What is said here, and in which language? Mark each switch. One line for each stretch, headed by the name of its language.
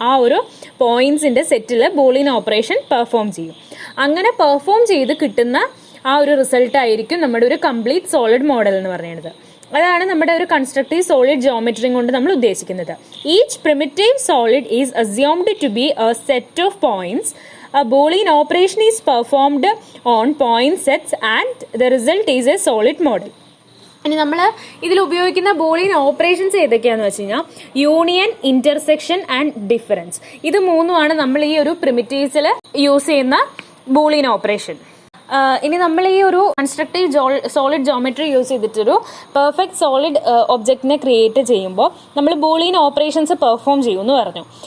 Malayalam: ആ ഒരു പോയിന്റ്സിൻ്റെ സെറ്റിൽ Boolean operation perform ചെയ്യും. അങ്ങനെ പെർഫോം ചെയ്ത് കിട്ടുന്ന ആ ഒരു റിസൾട്ട് ആയിരിക്കും നമ്മുടെ ഒരു കംപ്ലീറ്റ് സോളിഡ് മോഡൽ എന്ന് പറയുന്നത്. അതാണ് നമ്മുടെ ഒരു കൺസ്ട്രക്റ്റീവ് സോളിഡ് ജോമെട്രി കൊണ്ട് നമ്മൾ ഉദ്ദേശിക്കുന്നത്.
English: Each primitive solid is assumed to be a set of points. A Boolean operation is performed on point sets and the result is a solid model.
Malayalam: ഇനി നമ്മൾ ഇതിൽ ഉപയോഗിക്കുന്ന ബൂളിയൻ ഓപ്പറേഷൻസ് ഏതൊക്കെയാണെന്ന് വെച്ച് കഴിഞ്ഞാൽ യൂണിയൻ, ഇന്റർസെക്ഷൻ ആൻഡ് ഡിഫറൻസ്. ഇത് മൂന്നുമാണ് നമ്മൾ ഈ ഒരു പ്രിമിറ്റീവ്സിൽ യൂസ് ചെയ്യുന്ന ബൂളിയൻ ഓപ്പറേഷൻ. ഇനി നമ്മൾ ഈ ഒരു constructive solid geometry use ചെയ്തിട്ടൊരു perfect solid ഒബ്ജക്റ്റിനെ ക്രിയേറ്റ് ചെയ്യുമ്പോൾ നമ്മൾ ബൂളിയൻ ഓപ്പറേഷൻസ് പെർഫോം ചെയ്യുമെന്ന് പറഞ്ഞു.